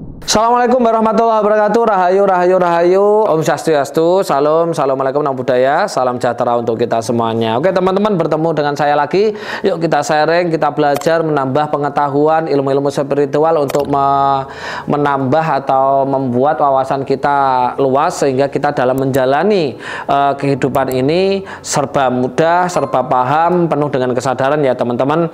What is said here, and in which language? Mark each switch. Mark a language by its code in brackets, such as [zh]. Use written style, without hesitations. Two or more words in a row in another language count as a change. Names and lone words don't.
[ar] السلام عليكم ورحمة الله وبركاته. [jv] Rahayu, rahayu, rahayu. [sa] Om Swastiastu. [jv] Salam, [pi] assalamualaikum namo buddhaya. [id] Salam sejahtera untuk kita semuanya. Oke teman-teman, bertemu dengan saya lagi. Yuk kita sharing, kita belajar, menambah pengetahuan, ilmu-ilmu spiritual untuk menambah atau membuat wawasan kita luas sehingga kita dalam menjalani kehidupan ini serba mudah, serba paham, penuh dengan kesadaran ya teman-teman.